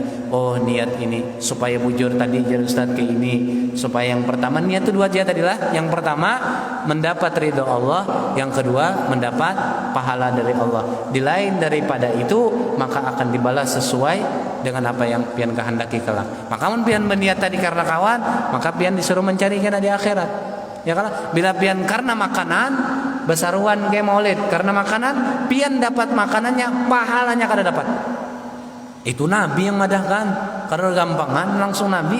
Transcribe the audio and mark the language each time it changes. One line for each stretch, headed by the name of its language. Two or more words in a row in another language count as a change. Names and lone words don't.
Banjar: Oh, niat ini supaya bujur tadi jar Ustaz ke ini, supaya yang pertama niat itu dua aja tadilah.
Indonesian: Yang pertama mendapat ridho Allah, yang kedua mendapat pahala dari Allah. Di lain daripada itu maka akan dibalas sesuai dengan apa yang pian kehendaki kelak.
Banjar: Maka mun pian berniat tadi karena kawan, maka pian disuruh mencari kena di akhirat.
Indonesian: Ya kan?
Banjar: Bila pian karena makanan, besaruan kayak maulid karena makanan, pian dapat makanannya, pahalanya kada dapat. Itu Nabi yang madahkan, karena gampangan langsung Nabi.